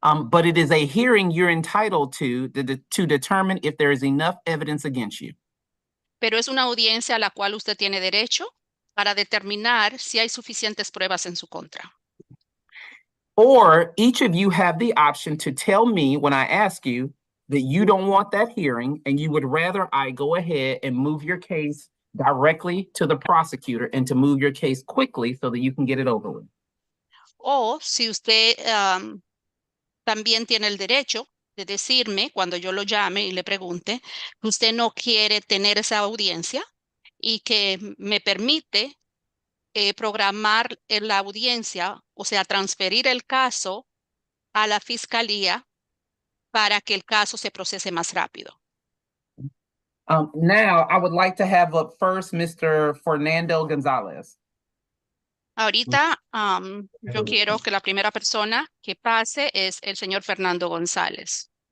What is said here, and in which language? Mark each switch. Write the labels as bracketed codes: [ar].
[en] but it is a hearing you're entitled to determine if there is enough evidence against you. [es] pero es una audiencia a la cual usted tiene derecho para determinar si hay suficientes pruebas en su contra. [en] Or each of you have the option to tell me when I ask you that you don't want that hearing and you would rather I go ahead and move your case directly to the prosecutor and to move your case quickly so that you can get it over with. [es] O si usted también tiene el derecho de decirme cuando yo lo llame y le pregunte que usted no quiere tener esa audiencia y que me permite programar la audiencia, o sea, transferir el caso a la fiscalía para que el caso se procese más rápido. [en] Now, I would like to have up first Mr. Fernando Gonzalez. [es] Ahorita yo quiero que la primera persona que pase es el señor Fernando González.